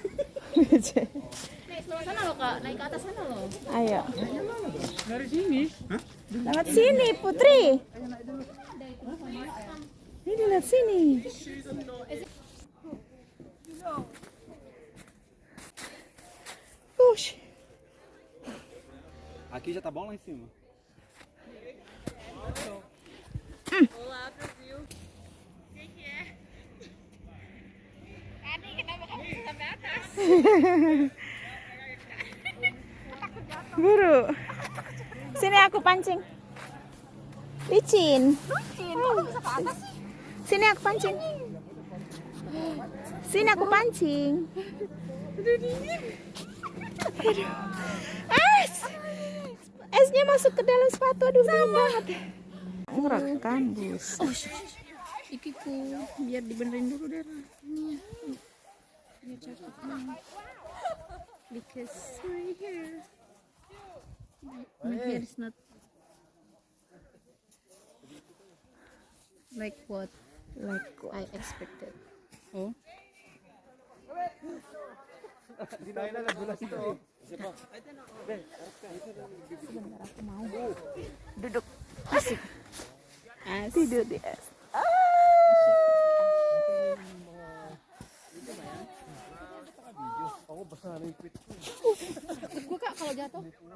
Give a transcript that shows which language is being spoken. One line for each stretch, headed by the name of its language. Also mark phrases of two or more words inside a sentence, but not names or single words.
Indonesian: Sana loh Kak, naik ke atas sana loh. Ayo. Dari sini? Hah? Lewat sini, Putri. Ini lihat sini. Push.
Portuguese: Aqui já tá bom lá em cima. Olá, Brasil. Quem que é?
Indonesian: Ani, kenapa kamu bisa sampai atas? Buru. Sini aku pancing. Licin. Lucin, kok kamu bisa ke atas sih? Sini aku pancing. Sini aku pancing. Aduh. Es. Esnya masuk ke dalam sepatu, aduh dingin banget. Ngerekam bus. Oh, ikiku biar dibenerin dulu deh. Ini biar cakep banget.
English: Because right here, my hair is not like what I expected.
Indonesian: Oh. Sebentar aku mau duduk asik. As Tidur di es. takut gue Kak kalau jatuh.